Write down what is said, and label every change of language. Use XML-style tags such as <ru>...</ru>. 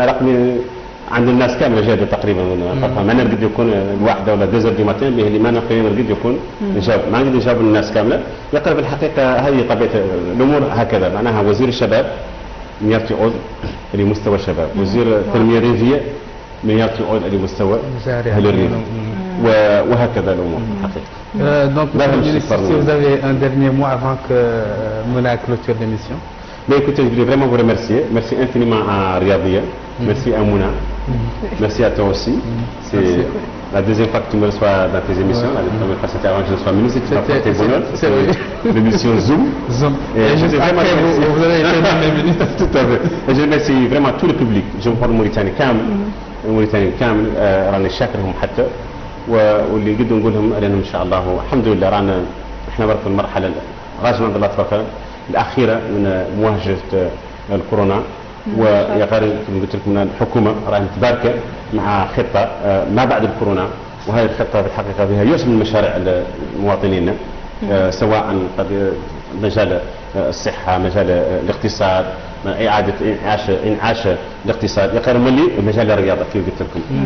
<mey>انا رقمي عند الناس كامله جاده تقريبا، ما نقدر يكون الواحده ولا دوزر دي ماتين اللي ما نقدر يكون نجاوب، ما نقدر نجاوب الناس كامله. يقال في الحقيقه هذه طبيعه الامور هكذا. معناها وزير الشباب من يعود لمستوى الشباب، وزير التنميه الريفيه من يعود لمستوى اهل الريف، وهكذا الامور الحقيقه.</mey> <fr>Donc, si vous avez un dernier mot avant que Mouna clôture l'émission. Mais écoutez, je voulais vraiment vous remercier. Merci infiniment à Riyadhia. Merci à Mouna. Merci à toi aussi. C'est la deuxième fois que tu me reçois dans tes émissions. La première fois c'était avant que je sois ministre. Tu m'as porté bonheur. C'était l'émission Zoom. Et juste après, vous avez été nommé ministre. Tout à fait. Et je remercie vraiment tout le public. Je me parle Mauritanie</fr> <mey>كامل. الموريتانيين كامل راني شاكرهم حتى، واللي قد نقول لهم ان شاء الله الحمد لله رانا احنا برك في المرحله راجعين عند الاطراف الاخيره من مواجهه الكورونا. ويقارن كما قلت لكم الحكومه راهي متباركه مع خطه ما بعد الكورونا، وهذه الخطه في الحقيقه فيها يوسع من مشاريع مواطنينا، سواء مجال الصحه، مجال الاقتصاد، اعاده انعاش الاقتصاد، يقارن ملي مجال الرياضه كيف قلت لكم.</mey>